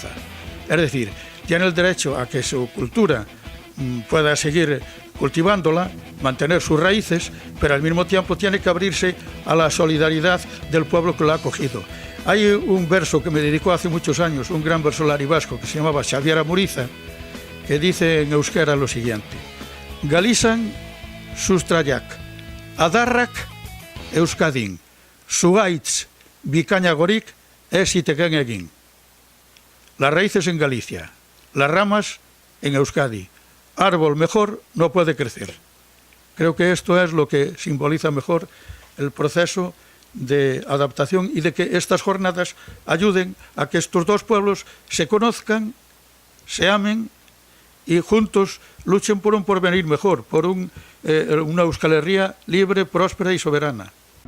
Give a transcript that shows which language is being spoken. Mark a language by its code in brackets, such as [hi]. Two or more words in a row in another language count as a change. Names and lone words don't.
[es] Es decir, tiene el derecho a que su cultura pueda seguir cultivándola, mantener sus raíces, pero al mismo tiempo tiene que abrirse a la solidaridad del pueblo que lo ha acogido. Hay un verso que me dedicó hace muchos años, un gran versolari vasco que se llamaba Xavier Amuriza, que dice en euskera lo siguiente: [eu] Galizan sustraiak, adarrak euskadin, zugaitz bikainagorik ez zitekeen egin. [es] Las raíces en Galicia, las ramas en Euskadi. Árbol mejor no puede crecer. Creo que esto es lo que simboliza mejor el proceso de adaptación y de que estas jornadas ayuden a que estos dos pueblos se conozcan, se amen y juntos luchen por un porvenir mejor, por una Euskal Herria libre, próspera y soberana.